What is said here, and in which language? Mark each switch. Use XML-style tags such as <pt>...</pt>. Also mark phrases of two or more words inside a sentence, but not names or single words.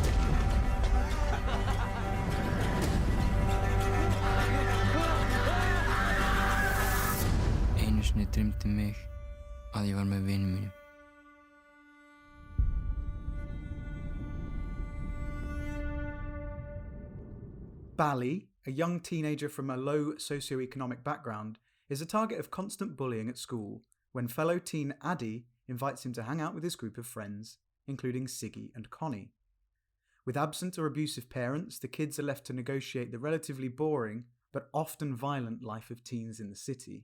<is>Einu sinni dreymdi mig að ég var með vini mínum.</is> <en>Balli, a young teenager from a low socioeconomic background, is a target of constant bullying at school when fellow teen Addi invites him to hang out with his group of friends, including Siggi and Konni. With absent or abusive parents, the kids are left to negotiate the relatively boring but often violent life of teens in the city.</en>